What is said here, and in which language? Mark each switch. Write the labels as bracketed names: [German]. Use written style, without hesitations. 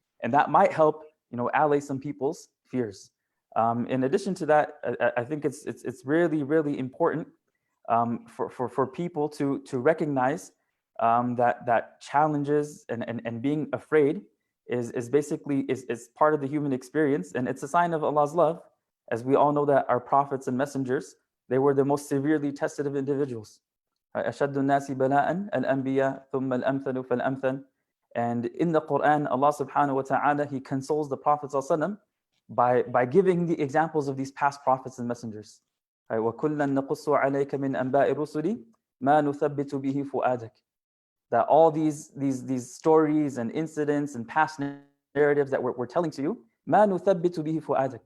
[English] And that might help, allay some people's fears. In addition to that, I think it's really, really important for people to recognize that challenges and being afraid is basically part of the human experience, and it's a sign of Allah's love. As we all know that our prophets and messengers, they were the most severely tested of individuals. [Arabic] أشد الناس بلاء الأنبياء ثم الأمثل فالأمثل. [English] And in the Quran, Allah subhanahu wa ta'ala, He consoles the Prophet ﷺ by giving the examples of these past prophets and messengers. [Arabic] وَكُلًّا نَقُصُّ عَلَيْكَ مِنْ أَنْبَاءِ الرُّسُلِ مَا نُثَبِّتُ بِهِ فُؤَادَكَ. [English] That all these stories and incidents and past narratives that we're telling to you, [Arabic] مَا نُثَبِّتُ بِهِ فُؤَادَكَ.